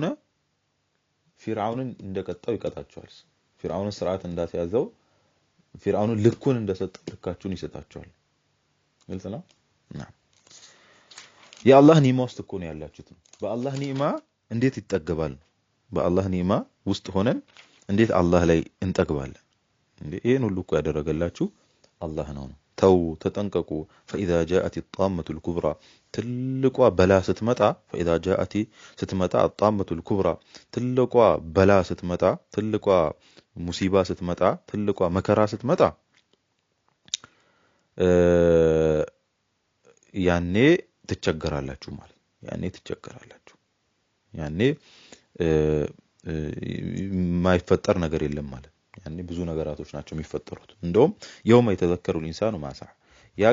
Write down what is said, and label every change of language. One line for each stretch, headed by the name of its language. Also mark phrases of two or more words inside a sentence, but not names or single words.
Amharic: ፊርዓውንን እንደቀጣው ይቀጣቸዋል ፊርዓውንን ስርዓት እንዳስያዘው ፊርዓውንን ልኩን እንደሰጠው ልካችሁን ይሰጣቸዋል ግልጽ ነው ና የአላህ ኒዕማ ውስጥ እኮ ነው ያላችሁት በአላህ ኒዕማ እንዴት ይጠገባል በአላህ ኒዕማ ውስጥ ሆነን እንዴት አላህ ላይ እንጠግባለን እንዴ ይሄን ሁሉ እኮ ያደረገላችሁ አላህ ነው ተው ተጠንቀቁ
Arabic: فاذا جاءت الطامه الكبرى
Amharic: ትልቋ በላ ስትመጣ
Arabic: فاذا جاءت
Amharic: ስትመጣ
Arabic: الطامه الكبرى
Amharic: ትልቋ በላ ስትመጣ ትልቋ ሙሲባ ስትመጣ ትልቋ መከራ ስትመጣ ያኔ ትቸገራላችሁ ማለት ያኔ ትቸገራላችሁ ያኔ ማይፈጠር ነገር የለም ማለት ያኔ ብዙ ነገራቶች ናቸው የሚፈጠሩት እንደውም
Arabic: يوم يتذكر الإنسان ما سعى
Amharic: ያ